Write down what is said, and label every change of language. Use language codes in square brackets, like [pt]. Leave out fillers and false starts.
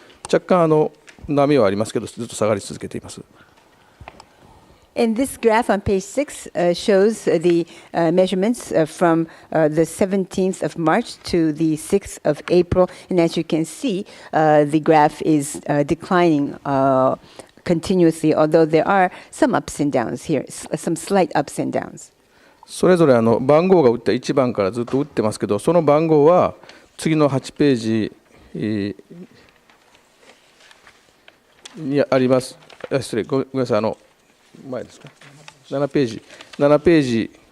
[ja] 若干波はありますけど、ずっと下がり続けています。 [en] And this graph on page 6 shows the measurements from the 17th of March to the 6th of April. And as you can see, the graph is declining continuously, although there are some ups and downs here, some slight ups and downs. [ja] それぞれ番号が打った1番からずっと打ってますけど、その番号は次の8ページにあります。失礼、ごめんなさい、前ですか。7ページ。7ページ。